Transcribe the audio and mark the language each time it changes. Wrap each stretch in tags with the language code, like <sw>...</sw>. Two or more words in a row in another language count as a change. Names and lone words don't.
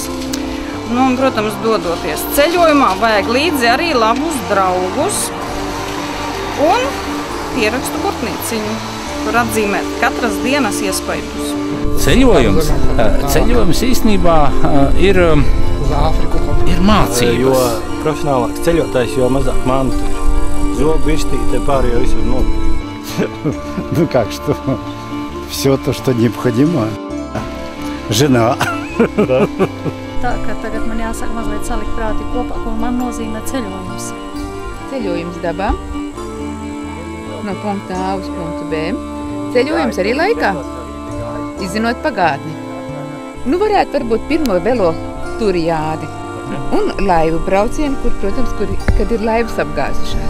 <lv>Un, protams, dodoties ceļojumā, vajag līdzi arī labus draugus un pierakstu burtnīciņu, kur atzīmēt katras dienas iespaidus. Ceļojums īstenībā ir mācības. Jo profesionālāks ceļotājs, jo mazāk mantu ir.</lv> <ru>Зуб, вишти,</ru> <lv>pārējo visu nopirkt.</lv> <ru>Ну как что? Все то, что необходимо. Жена.</ru> <lv>Tā kā tagad man jāsaka mazliet salikt prāti kopā, ko man nozīmē ceļojums. Ceļojums dabā, no punkta A uz punktu B. Ceļojums arī laikā, izzinot pagātni. Nu varētu varbūt pirmo velo turiādi un laivu braucienu, kad ir laivas apgāzušās.</lv>